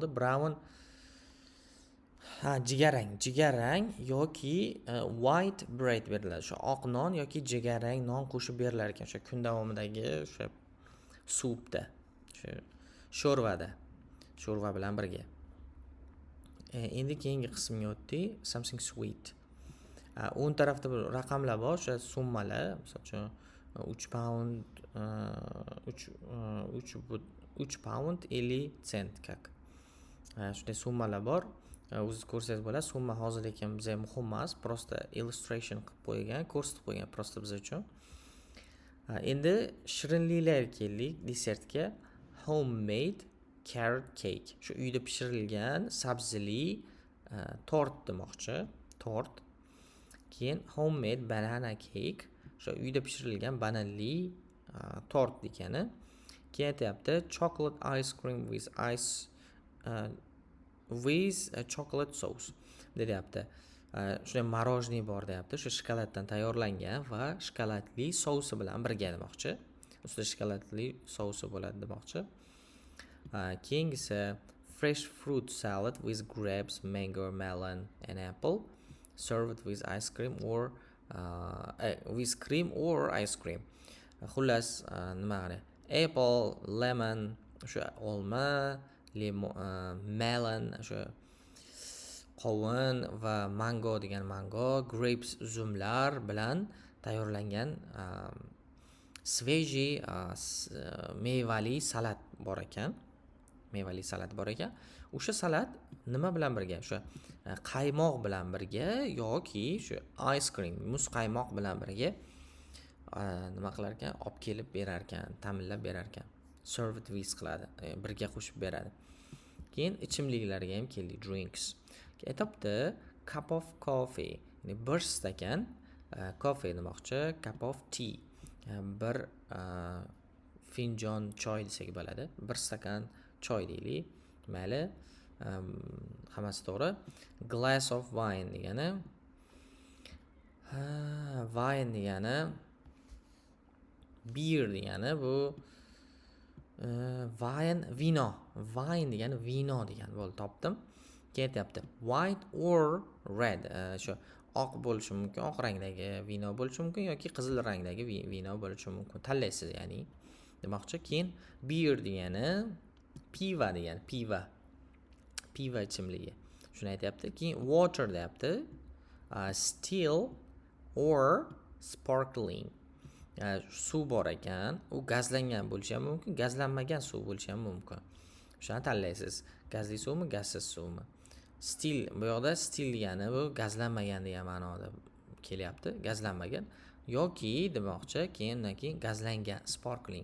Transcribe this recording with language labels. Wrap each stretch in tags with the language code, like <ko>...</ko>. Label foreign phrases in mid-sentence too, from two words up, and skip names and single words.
<uz>Brown jigarrang yoki</uz> <en>white bread</en> <uz>beriladi. O'sha oq non yoki jigarrang non qo'shib berilar ekan o'sha kun davomidagi o'sha supda, o'sha sho'rva bilan birga. Endi keyingi qismga o'tdik.</uz> <en>Something sweet.</en> <uz>O'ng tarafda bir raqamlar bor, o'sha summalar, masalan 3 pound 3 pound 50 sent kak. Shunday summalar bor. o'zingiz ko'rsangiz bo'ladi. Summa hozir lekin bizga muhim emas, prosta illustration qilib qo'ygan, ko'rsatib qo'ygan prosta biz uchun. Endi shirinliklarga keldik, desertga.</uz> <en>Homemade carrot cake.</en> <uz>Shu uyda pishirilgan sabzili tort demoqchi, tort. Keyin</uz> <en>homemade banana cake.</en> <uz>Shu uyda pishirilgan bananli tort degani. Keyin aytyapti</uz> <en>chocolate ice cream with chocolate sauce deyapti.</en> <uz>Shunday morojniy bor deyapti. Shu shokoladdan tayyorlangan va shokoladli sousi bilan birga demoqchi. Ustida shokoladli sousi bo'ladi demoqchi.</uz> <en>Keyingisi fresh fruit salad with grapes, mango, melon and apple served with ice cream or with cream or ice cream.</en> <uz>Xullas nima qani?</uz> <en>Apple, lemon,</en> <uz>o'sha olma, melon, o'sha qovun va mango degan mango, grapes uzumlar bilan tayyorlangan sveji mevali salat bor ekan. Mevali salat bor ekan. O'sha salat nima bilan birga? O'sha qaymoq bilan birga yoki shu</uz> <en>ice cream,</en> <uz>muz qaymoq bilan birga nima qilar ekan? Olib kelib berar ekan, ta'minlab berar ekan.</uz> <en>Served with</en> <uz>qiladi, birga qo'shib beradi. Keyin ichimliklarga ham keldik, drinks.</uz> <en>Aytibdi cup of coffee,</en> <uz>ya'ni bir stakan coffee demoqchi,</uz> <en>cup of tea.</en> <uz>Bir finjon choy desak bo'ladi. Bir stakan choy deylik. Mayli. Hammasi to'g'ri.</uz> <en>Glass of wine</en> <uz>degani wine degani beer degani bu vino degani vino degani bo'ldi, topdim.</uz> <en>Ketyapti white or red,</en> <uz>shu oq bo'lishi mumkin, oq rangdagi vino bo'lishi mumkin yoki qizil rangdagi vino bo'lishi mumkin, tanlaysiz ya'ni demoqchi. Keyin beer degani piva degani, piva ichimligi, shuni aytyapti.</uz> <en>Keyin water deyapti, still or sparkling,</en> <uz>suv bor ekan, u gazlangan bo'lishi ham mumkin, gazlanmagan suv bo'lishi ham mumkin. Shuni tanlaysiz, gazli suvmi, gazsiz suvmi. Still, bu yoqda still degani bu gazlanmagan degan ma'noda kelyapti, gazlanmagan yoki demoqchi, undan keyin gazlangan, sparkling.</uz>